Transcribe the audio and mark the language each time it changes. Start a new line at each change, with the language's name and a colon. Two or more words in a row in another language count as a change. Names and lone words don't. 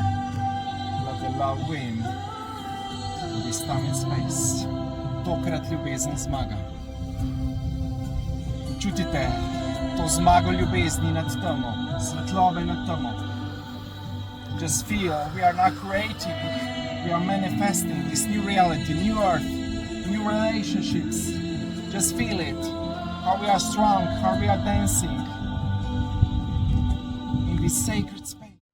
English: Let the love win this time and space.
Slovenian: Tokrat ljubezen zmaga. Čutite to zmago ljubezni nad temo, svetlobe nad temo.
English: Just feel we are not creating, we are manifesting this new reality, new earth, new relationships. Just feel it, how we are strong, how we are dancing in this sacred space.